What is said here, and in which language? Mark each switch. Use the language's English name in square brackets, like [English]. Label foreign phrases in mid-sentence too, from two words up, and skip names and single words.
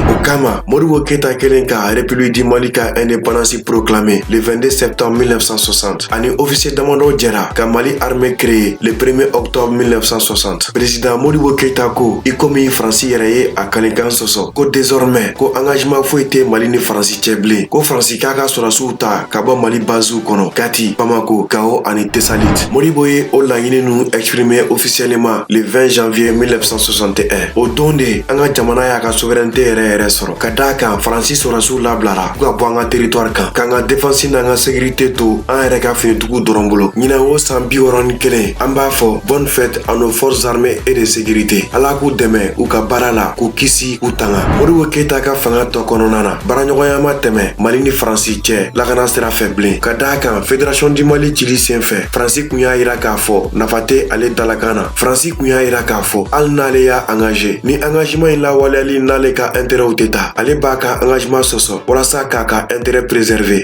[Bambara] O kama Modibo Keita kelen ka République du Mali ka [French] indépendance proclamée le 22 septembre 1960 [Bambara] ani officier damadɔ jɛra ka Mali [French] armée créée le 1er octobre 1960. [Bambara] Président Modibo Keita ko i komi Faransi yɛrɛ ye a kalikan sɔsɔ ko désormais ko engagement foyi tɛ Mali ni Faransi cɛ bilen ko Faransi k'a ka sɔrɔsiw ta ka bɔ Mali basew kɔnɔ Kati, Bamako, Gao ani Tessalit. Modibo ye o laɲini ninnu [French] exprimé officiellement le 20 janvier 1961. [Bambara] O don de an ka jamana y'a ka souveraineté yɛrɛ sɔrɔ ka d'a kan Faransi sɔrɔsiw labilara k'u ka bɔ an ka territoire kan k'an ka défense n'an ka sécurité to an yɛrɛ ka finitigiw dɔrɔn bolo. Ɲinan o san 61 an b'a fɔ [French] bonne fête à nos forces armées et de sécurité. [Bambara] Ala k'u dɛmɛ u ka baara la k'u kisi k'u tanga. Modibo Keita ka fanga tɔ kɔnɔna na baaraɲɔgɔnya ma tɛmɛ Mali ni Faransi cɛ lakana sira fɛ bilen ka d'a kan Fédération du Mali cili senfɛ Faransi kun y'a yira k'a fɔ nafa tɛ ale dalakan na. Faransi kun y'a yira k'a fɔ hali n'ale y'a engagé ni engagement in lawaleyali n'ale ka intérêtw tɛ ta ale b'a ka engagement sɔsɔ walasa k'a ka intérêt préserver.